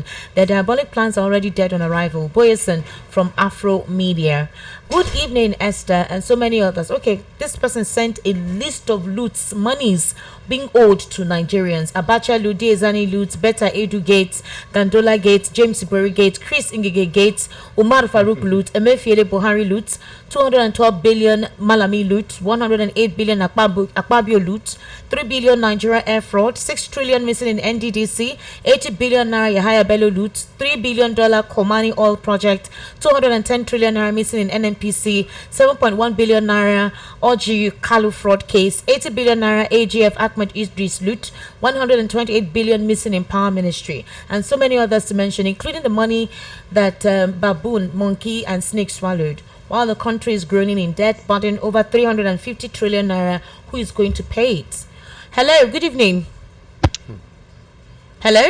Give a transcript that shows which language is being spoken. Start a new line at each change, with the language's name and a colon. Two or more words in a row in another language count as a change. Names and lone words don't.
English: Their diabolic plans are already dead on arrival. Boyerson from Afro Media. Good evening, Esther, and so many others. Okay, this person sent a list of loots, monies being owed to Nigerians. Abacha loot, Diezani loot, Beta Edu Gates, Gandola Gates, James Ibori Gates, Chris Ngige Gates, Umar Farouk loot, Emefiele Buhari loot, 212 billion Malami loot, 108 billion Akpabio loot, 3 billion Nigeria air fraud, 6 trillion missing in NDDC, 80 billion Naira Yahaya Bello loot, $3 billion Komani oil project, 210 trillion Naira missing in NNPC, 7.1 billion Naira OGU Kalu fraud case, 80 billion Naira AGF Ahmed Idris loot, 128 billion missing in Power Ministry, and so many others to mention, including the money that baboon, monkey, and snake swallowed. While the country is groaning in debt, burden over 350 trillion naira, who is going to pay it? Hello, good evening. Hello?